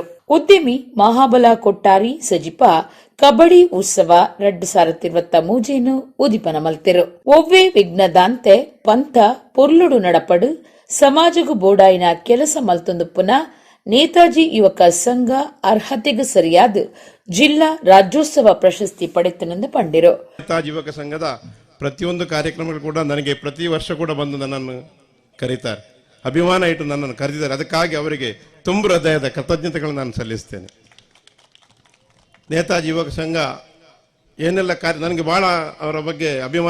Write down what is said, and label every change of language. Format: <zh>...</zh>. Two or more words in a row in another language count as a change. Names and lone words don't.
<tcy>ಉದ್ಯಮಿ ಮಹಾಬಲ ಕೊಟ್ಟಾರಿ ಸಜಿಪ ಕಬಡ್ಡಿ ಉತ್ಸವ 2023 ಉದಿಪನ ಮಲ್ತೆರು. ಒವ್ವೇ ವಿಘ್ನದಾಂತೆ ಪಂತ ಪೊರ್ಲುಡು ನಡಪಡು ಸಮಾಜಗು ಬೋಡಾಯಿನ ಕೆಲಸ ಮಲ್ತೊಂದು ಪುನಃ ನೇತಾಜಿ ಯುವಕ ಸಂಘ ಅರ್ಹತೆಗೆ ಸರಿಯಾದ ಜಿಲ್ಲಾ ರಾಜ್ಯೋತ್ಸವ ಪ್ರಶಸ್ತಿ ಪಡೆತನೆಂದು ಪಂಡಿರು.</tcy> <kn>ನೇತಾಜಿ ಯುವಕ ಸಂಘದ ಪ್ರತಿಯೊಂದು ಕಾರ್ಯಕ್ರಮಗಳು ಕೂಡ ನನಗೆ ಪ್ರತಿ ವರ್ಷ ಕೂಡ ಬಂದು ನನ್ನನ್ನು ಕರೀತಾರೆ, ಅಭಿಮಾನ ಇಟ್ಟು ನನ್ನನ್ನು ಕರೆದಿದ್ದಾರೆ. ಅದಕ್ಕಾಗಿ ಅವರಿಗೆ ತುಂಬ ಹೃದಯದ ಕೃತಜ್ಞತೆಗಳನ್ನು ನಾನು ಸಲ್ಲಿಸ್ತೇನೆ. ನೇತಾಜಿ ಯುವಕ ಸಂಘ ಏನೆಲ್ಲ ನನಗೆ ಬಹಳ ಅವರ ಬಗ್ಗೆ ಅಭಿಮಾನ.</kn>